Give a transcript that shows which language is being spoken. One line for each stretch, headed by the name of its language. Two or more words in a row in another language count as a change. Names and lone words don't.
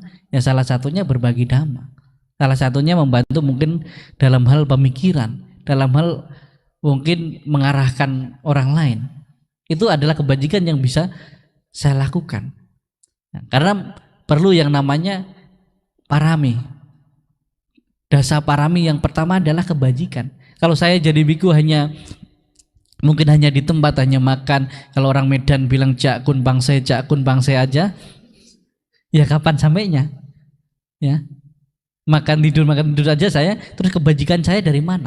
Indonesian: Ya salah satunya berbagi dhamma. Salah satunya membantu mungkin dalam hal pemikiran, dalam hal mungkin mengarahkan orang lain. Itu adalah kebajikan yang bisa saya lakukan. Nah, karena perlu yang namanya parami.
Pali: Dasa parami
Indonesian: yang pertama adalah kebajikan. Kalau saya jadi biku mungkin hanya di tempat, hanya makan. Kalau orang Medan bilang
Min Nan Chinese: cak kun bangse
Indonesian: aja, ya kapan sampainya? Ya. makan tidur aja saya, terus kebajikan saya dari mana?